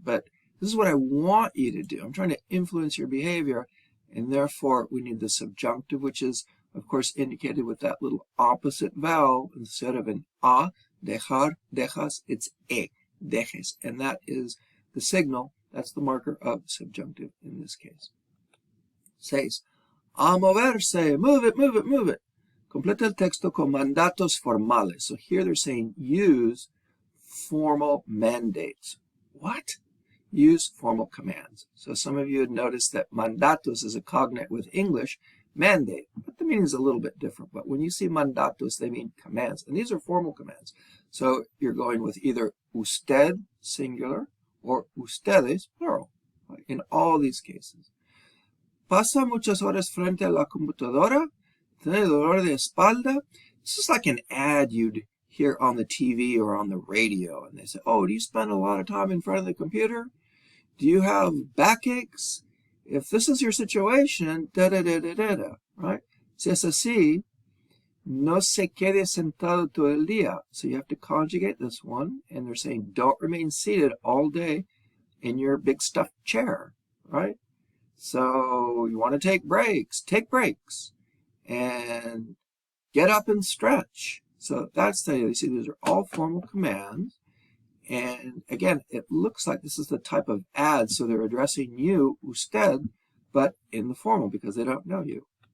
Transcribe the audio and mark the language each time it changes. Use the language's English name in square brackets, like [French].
[English] But this is what I want you to do. I'm trying to influence your behavior, and therefore we need the subjunctive, which is, of course, indicated with that little opposite vowel. Instead of an a, dejar, dejas, it's e, dejes. And that is the signal, that's the marker of subjunctive in this case. 6. [Spanish] A moverse, [English] move it, move it, move it. [Spanish] Completa el texto con mandatos formales. [English] So here they're saying use formal mandates. What? Use formal commands. So some of you had noticed that mandatos is a cognate with English, mandate, but the meaning is a little bit different. But when you see mandatos, they mean commands, and these are formal commands. So you're going with either usted, singular, or ustedes, plural, in all these cases. [Spanish] Pasa muchas horas frente a la computadora, tiene dolor de espalda. [English] This is like an ad you'd hear on the TV or on the radio, and they say, oh, do you spend a lot of time in front of the computer? Do you have backaches? If this is your situation, da-da-da-da-da-da, right? [Spanish] Si es así, no se quede sentado todo el día. [English] So you have to conjugate this one, and they're saying don't remain seated all day in your big stuffed chair, right? So you want to take breaks, and get up and stretch. So that's the, you see, these are all formal commands. And again, it looks like this is the type of ad, so they're addressing you, usted, but in the formal because they don't know you.